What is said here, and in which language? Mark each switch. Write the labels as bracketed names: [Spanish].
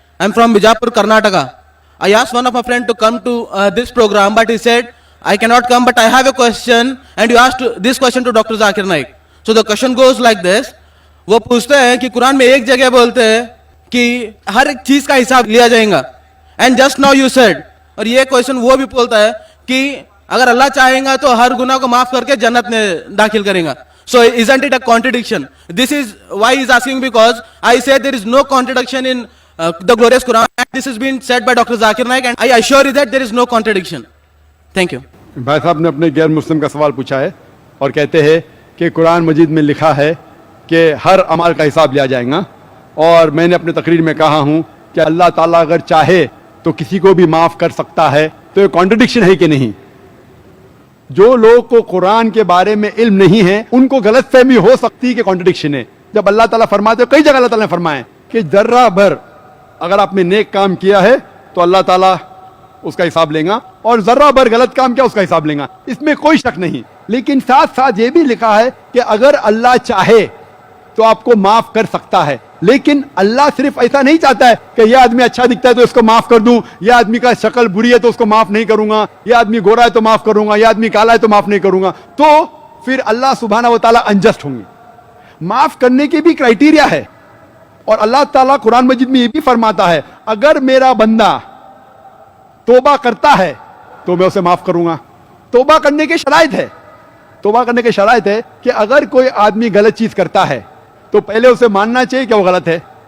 [English] I'm from Bijapur, Karnataka. I asked one of my friends to come to this program, but he said, I cannot come, but I have a question, and you asked this question to Dr. Zakir Naik. So the question goes like this. [Hindi] वो पूछते हैं कि कुरान में एक जगह बोलते हैं कि हर एक चीज का हिसाब लिया जाएगा, [English] and just now you said, [Hindi] और ये क्वेश्चन वो भी बोलता है कि अगर अल्लाह चाहेगा तो हर गुनाह को माफ करके जन्नत में दाखिल करेगा. [English] So isn't it a contradiction? This is why he is asking, because I say there is no contradiction in the glorious Quran, and this has been said by Dr. Zakir Naik, and I assure you that there is no contradiction. Thank you. [Hindi] भाई साहब ने अपने गैर मुस्लिम का सवाल पूछा है और कहते हैं कि कुरान मजीद में लिखा है कि हर अमल का हिसाब लिया जाएगा, और मैंने अपने तकरीर में कहा हूं कि अल्लाह ताला अगर चाहे तो किसी को भी माफ कर सकता है. तो ये कॉन्ट्रडिक्शन है कि नहीं? जो लोग को कुरान के बारे में इल्म नहीं है उनको गलतफहमी हो सकती है कि कॉन्ट्रडिक्शन है. जब अल्लाह ताला फरमाते हो, कई जगह अल्लाह ताला ने फरमाया कि जर्रा भर अगर आपने नेक काम किया है तो अल्लाह ताला उसका हिसाब लेगा, और जर्रा भर गलत काम किया उसका हिसाब लेगा, इसमें कोई शक नहीं. लेकिन साथ साथ ये भी लिखा है कि अगर अल्लाह चाहे तो आपको माफ कर सकता है. लेकिन अल्लाह सिर्फ ऐसा नहीं चाहता है कि यह आदमी अच्छा दिखता है तो इसको माफ कर दूं, यह आदमी का शक्ल बुरी है तो उसको माफ नहीं करूंगा, यह आदमी गोरा है तो माफ करूंगा, यह आदमी काला है तो माफ नहीं करूंगा. तो फिर अल्लाह सुब्हाना व तआला अनजस्ट होंगे. माफ करने के भी क्राइटेरिया है, और अल्लाह ताला कुरान मजीद में यह भी फरमाता है अगर मेरा बंदा तौबा करता है तो मैं उसे माफ करूंगा. तौबा करने के शराइत है. तौबा करने के शराइत है कि अगर कोई आदमी गलत चीज करता है तो पहले उसे मानना चाहिए कि वो गलत है.